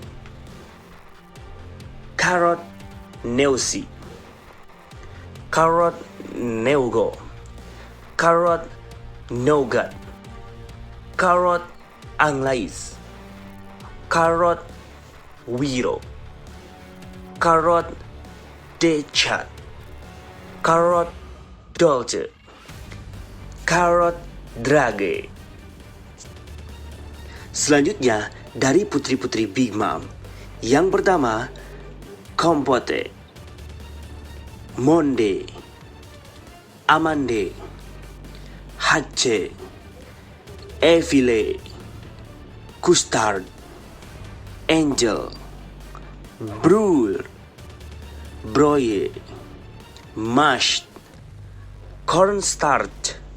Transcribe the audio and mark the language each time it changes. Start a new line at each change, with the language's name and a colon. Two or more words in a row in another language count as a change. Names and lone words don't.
Indonesian: Charlotte Neusi, Charlotte Neugo, Charlotte Nougat, Charlotte Anglais, Charlotte Wiro, Charlotte Dechat, Charlotte Dolce, Charlotte Drage. Selanjutnya dari putri-putri Big Mom. Yang pertama, Compote, Monde, Amande, Hache, Evile, Custard, Angel, Brewer, Broye, Mashed, Cornstarch,